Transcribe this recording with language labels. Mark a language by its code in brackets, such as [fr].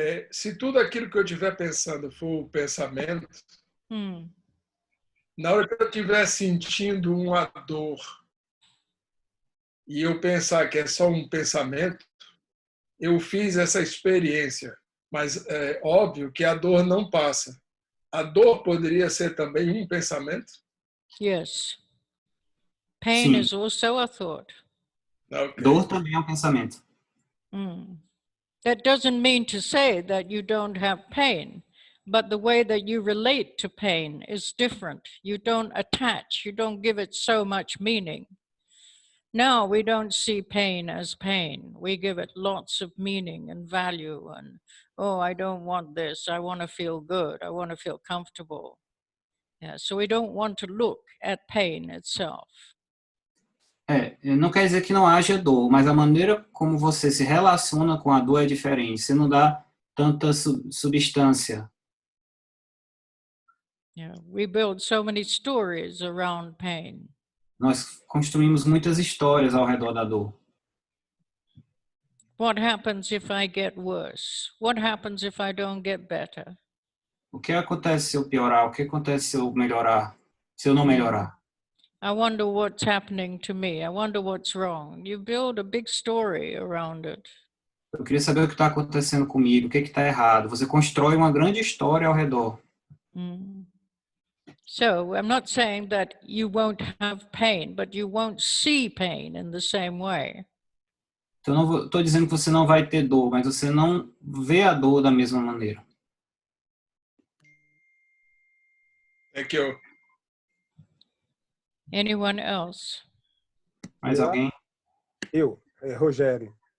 [pt] Se tudo aquilo que eu estiver pensando for o pensamento, na hora que eu estiver sentindo uma dor e eu pensar que é só um pensamento, eu fiz essa experiência, mas é óbvio que a dor não passa. A dor poderia ser também um pensamento? [en] Yes. Pain [pt] Sim. [en] is also a thought. Okay. [pt] Dor também é um pensamento. [en] That doesn't mean to say that you don't have pain, but the way that you relate to pain is different. You don't attach, you don't give it so much meaning. Now we don't see pain as pain. We give it lots of meaning and value and, oh, I don't want this. I want to feel good. I want to feel comfortable. Yeah, so we don't want to look at pain itself. [pt] Não quer dizer que não haja dor, mas a maneira como você se relaciona com a dor é diferente. Você não dá tanta substância. [en] Yeah, we build so many stories around pain. [pt] Nós construímos muitas histórias ao redor da dor. [en] What happens if I get worse? What happens if I don't get better? [pt] O que acontece se eu piorar? O que acontece se eu melhorar? Se eu não melhorar? [en] I wonder what's happening to me. I wonder what's wrong. You build a big story around it. [pt] Eu queria saber o que está acontecendo comigo, o que está errado. Você constrói uma grande história ao redor. [en] So I'm not saying that you won't have pain, but you won't see pain in the same way. [pt] Então, não estou dizendo que você não vai ter dor, mas você não vê a dor da mesma maneira. [en] Thank you. Anyone else? [pt] Mais Olá. alguém? Rogério.